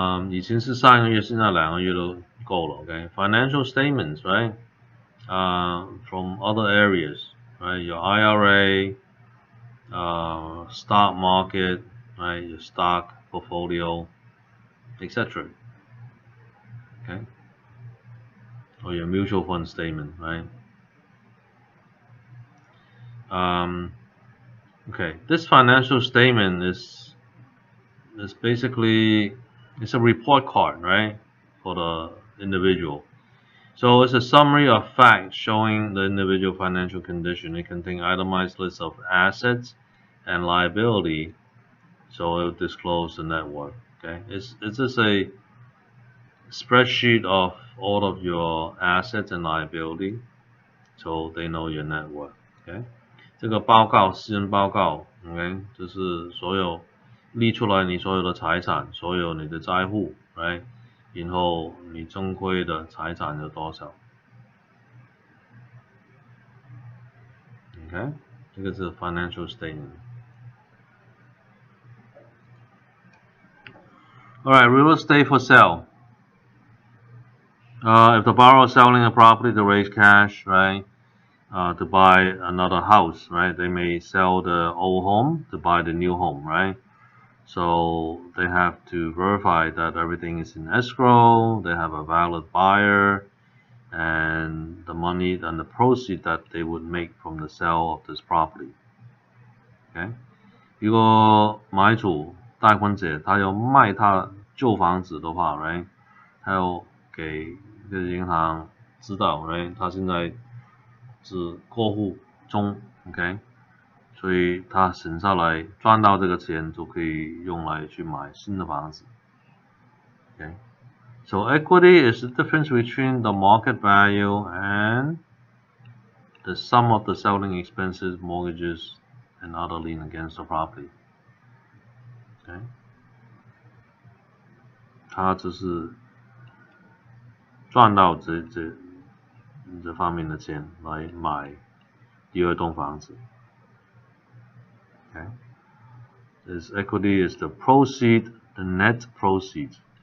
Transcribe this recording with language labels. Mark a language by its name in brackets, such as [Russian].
[Chinese] 以前是3个月，现在2个月都够了。 [English] Okay, financial statements, right? From other areas, right? Your IRA, stock market, right? Your stock portfolio, etc. Okay, or your mutual fund statement, right? Okay, this financial statement is basically it's a report card, right, for the individual. So it's a summary of facts showing the individual financial condition. It contains itemized lists of assets and liability, so it will disclose the net worth. Okay, it's just a spreadsheet of all of your assets and liability, so they know your net worth. [Chinese] Okay, 这个报告私人报告 ，OK， 就是所有列出来你所有的财产，所有你的债户 ，right， 然后你正规的财产有多少 ，OK， 这个是 financial statement。 [English] Alright, real estate for sale. If the borrower is selling a property to raise cash, right, to buy another house, right, they may sell the old home to buy the new home, right? So they have to verify that everything is in escrow, they have a valid buyer, and the money and the proceeds that they would make from the sale of this property. Okay? [Chinese] 如果买主贷款者他要卖他旧房子的话 ，right， 他要给这个银行知道 ，right， 他现在是过户中 ，OK。所以他省下来赚到这个钱就可以用来去买新的房子。 [English] Okay, so equity is the difference between the market value and the sum of the selling expenses, mortgages, and other lien against the property. [Chinese] Okay, 他只是赚到这方面的钱来买第二栋房子。 [English] Okay, this equity is the proceed, the net proceeds.